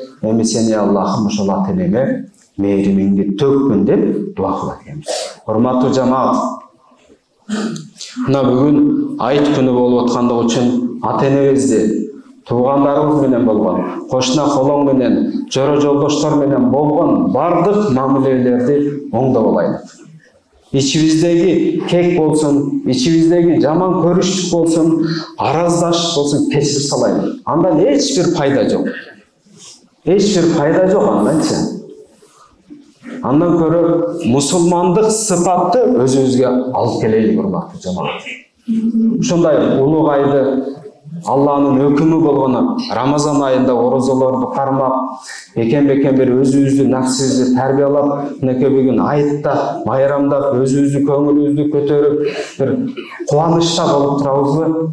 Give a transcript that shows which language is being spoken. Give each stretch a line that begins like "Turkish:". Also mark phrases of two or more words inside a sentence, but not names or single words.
Kyrgyz: Эми сени Аллахым ошол ата-энеме мээримиңди төккүн деп дуа кылат экенбиз. Урматтуу жамаат, мына бүгүн айт күнү болуп аткандыгы үчүн ата-энебизди туугандарыбыз менен болгон, кошуна колоң менен, жора жолдоштор менен болгон бардык мамилелерди оңдоп алайлык. Ичимиздеги кек болсун, ичимиздеги жаман көрүштүк болсун, араздашык болсун, кечирип салайлык. Андан эч бир пайда жок. Эч бир пайда жок анданчы. Андан көрө мусулмандык сыпатты өзүбүзгө алып келелик, урматтуу жамаат. Ушундай улуг айды, Алланын өкүмү болгону Рамазан айында орозолорду кармап, бекем бир өзүбүздү, нафсибизди тарбиялап, мынакей бүгүн айтта, майрамда өзүбүздү, көңүлүбүздү көтөрүп, бир кубанычта болуп турабызбы?